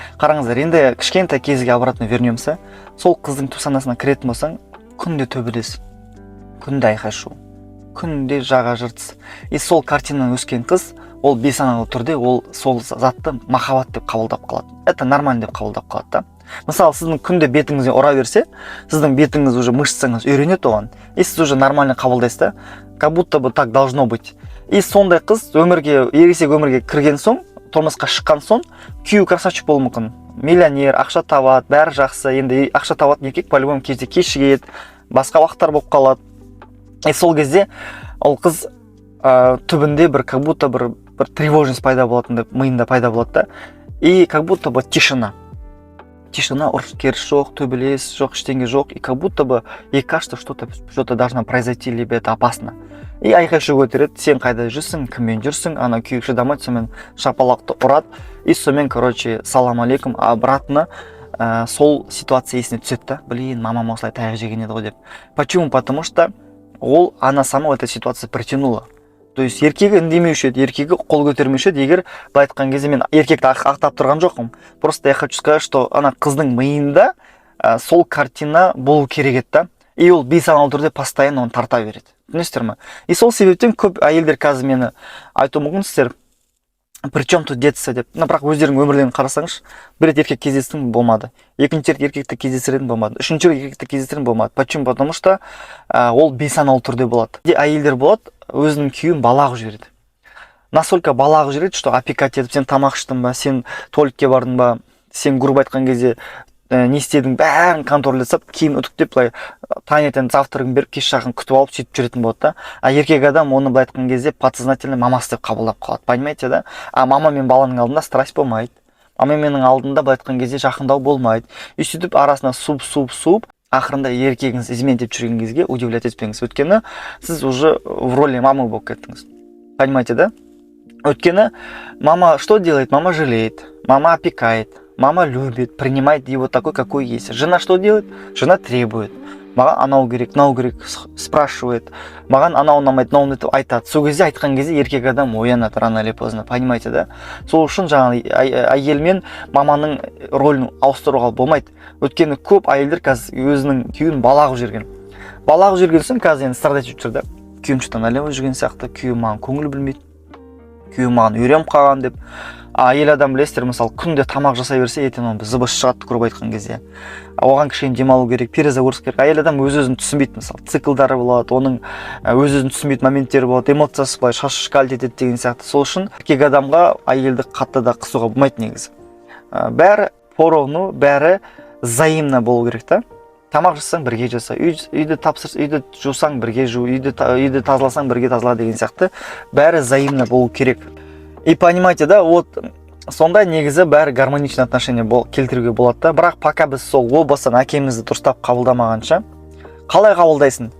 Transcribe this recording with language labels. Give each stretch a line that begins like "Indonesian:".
Kazakh: Қараңыздар, енді кішкентай кезге
Russian: обратно вернемся.
Kazakh: Сол қыздың түп санасына кіретін болсаң, күнде төбелес, күнде айқай шу, күнде жаға жыртыс. И сол картинадан өскен қыз, ол бейсаналы түрде ол сол затты махаббат деп қабылдап қалады.
Russian: Это нормально
Kazakh: деп қабылдап қалады да. Мысалы, сіздің күнде бетіңізге ұра берсе, сіздің бетіңіз уже мышцаңыз үйренеді оған.
Russian: И
Kazakh: сіз
Russian: уже нормально қабылдайсыз да, как будто бы так должно быть.
Kazakh: И сондай қыз ересек өмірге кірген соң, тұрмысқа шыққан соң, күйеуі красавчик болуы мүмкін. Миллионер, ақша табады, бәрі жақсы. Енді ақша табатын еркек по-любому кезде кешігеді, басқа уақыттар болып қалады. И сол кезде ол қыз түбінде бір
Russian: как будто
Kazakh: бір тревожность пайда болатындай миында пайда болады да.
Russian: И как будто бы тишина,
Kazakh: ұрыс-керіс жоқ, төбелес жоқ, ештеңе жоқ.
Russian: И как будто бы ей кажется, что-то должно произойти, либо это опасно.
Kazakh: И айқай-шу көтереді, сен қайда жүрсің, кіммен жүрсің, ана күйеуі шыдамайды, сонымен шапалақты ұрады. И сонымен,
Russian: короче,
Kazakh: салам алейкум, обратно сол ситуация есіне түседі да. Блин, мамам осылай таяқ жеген еді ғой деп.
Russian: Почему? Потому что она сама в этой ситуации притянула.
Kazakh: То есть еркегі үндемеуші еді, еркегі қол көтермеуші еді. Егер былай айтқан кезде мен еркекті ақтап тұрған жоқпын.
Russian: Просто я хочу сказать, что
Kazakh: ана қыздың миында сол картина болу керек еді да. И ол бейсаналы түрде постоянно оны тарта береді. Түсінесіздер ме? И сол себептен көп әйелдер қазір мені айтуы мүмкін сіздер,
Russian: причем тут детство
Kazakh: деп. Бірақ өздерің өмірлерін қарасаңыз, бір рет еркек кездестің болмады. Екінші рет еркекті кездестіретін болмады. Үшінші рет еркекті кездестіретін болмады.
Russian: Почему?
Kazakh: Потому что ол бейсаналы түрде болады. Әйелдер болады, өзінің күйеуін балағып жібереді. Настолько балағып жібереді, что опекать етіп, сен тамақ іштің ба, сен туалетке бардың ба, сен грубо айтқан кезде не істедің, бәрін контролдесіп, киім үтіктеп, былай таңертең завтрагын беріп, кеш жақын күтіп алып сөйтіп жүретін болады да. А еркек адам оны былай айтқан кезде подсознательно мамасы деп қабылдап қалады.
Russian: Понимаете, да?
Kazakh: А мама мен баланың алдында страсть болмайды. Мама менің алдында былай айтқан кезде жақындау болмайды. И сөйтіп арасына суып, ақырында еркегіңіз измен деп жүрген кезге удивлять етпеңіз. Өйткені сіз уже
Russian: в роли мамы
Kazakh: болып кеттіңіз.
Russian: Понимаете, да?
Kazakh: Өйткені
Russian: мама что делает? Мама жалеет, мама опекает. Мама любит, принимает его такой, какой есть. Жена что делает? Жена требует.
Kazakh: Маған анау керек, мынау керек спрашивает. Маған анау ұнамайды, мынауны етіп айтады. Сол кезде айтқан кезде еркек адам оянады
Russian: рано или поздно. Понимаете, да?
Kazakh: Сол үшін жаңағы әйел мен маманың рөлін ауыстыруға болмайды. Өйткені көп әйелдер қазір өзінің күйеуін балағып жүрген. Балағып жүрген соң қазір енді страдать етіп жүр да. Күйеуім
Russian: что-то налево
Kazakh: жүрген сияқты, күйеуім маған көңіл білмейді. Күйеуім маған үйреніп қалған деп. Әйел адам білесіздер, мысалы, күнде тамақ жасай берсе, ертең оның зыбыс шығады, көріп айтқан кезде. Оған кішкене демалу керек, перезагрузка керек. Әйел адам өз-өзін түсінбейді, мысалы, циклдары болады, оның өз-өзін түсінбейтін моменттері болады, эмоциясы былай шаш-шкаль етеді деген сияқты. Сол үшін еркек адамға әйелді қатты да қысуға болмайды негізі. Бәрі
Russian: поровну,
Kazakh: бәрі взаимно болу керек та. Тамақ жасасаң бірге жаса, үйді тапсыр, үйді жусаң бірге жу, үйді тазаласаң бірге тазала деген сияқты. Бәрі взаимно болу керек.
Russian: И понимаете, да, вот
Kazakh: сондай негізі бәрі гармоничный отношение келтіруге болады да. Бірақ пока біз сол о бастан әкемізді дұрыстап қабылдамағанша, Қалай қабылдайсың?